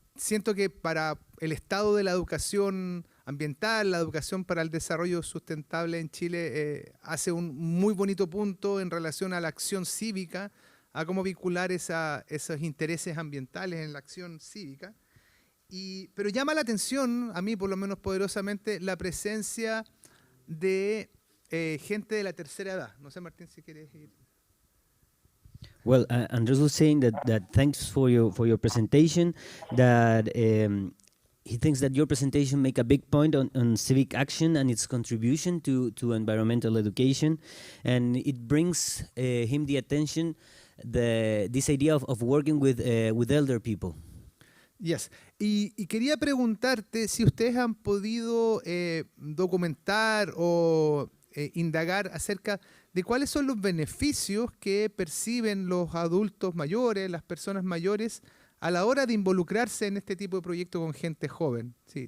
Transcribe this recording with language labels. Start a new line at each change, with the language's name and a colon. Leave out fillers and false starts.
Spanish: Siento que para el estado de la educación ambiental, la educación para el desarrollo sustentable en Chile, hace un muy bonito punto en relación a la acción cívica, a cómo vincular esos intereses ambientales en la acción cívica. Pero llama la atención, a mí por lo menos poderosamente, la presencia de gente de la tercera edad. No sé, Martín, si quieres ir.
English: Well, Andres was saying that thanks for your presentation, that he thinks that your presentation make a big point on civic action and its contribution to environmental education, and it brings him the attention this idea of working with elder people. Yes.
Spanish: Y quería preguntarte si ustedes han podido documentar o indagar acerca de cuáles son los beneficios que perciben los adultos mayores, las personas mayores, a la hora de involucrarse en este tipo de proyectos con gente joven. ¿Sí?